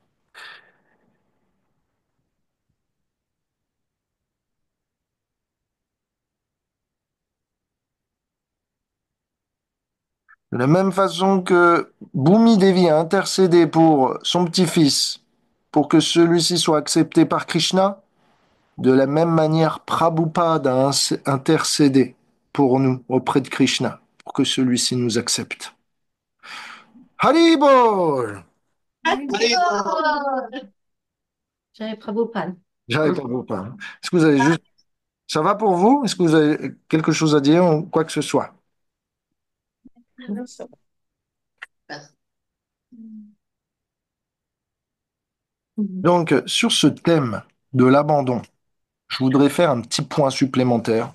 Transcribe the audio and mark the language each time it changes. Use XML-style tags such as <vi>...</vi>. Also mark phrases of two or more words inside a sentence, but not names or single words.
<fr>De la même façon que Bhumi Devi a intercédé pour son petit-fils, pour que celui-ci soit accepté par Krishna, de la même manière Prabhupada a intercédé pour nous auprès de Krishna, pour que celui-ci nous accepte. Haribol! Jai Prabhupada. J'arrive pas vous parler. Est-ce que vous avez juste... Ça va pour vous? Est-ce que vous avez quelque chose à dire ou quoi que ce soit? Donc, sur ce thème de l'abandon, je voudrais faire un petit point supplémentaire.</fr>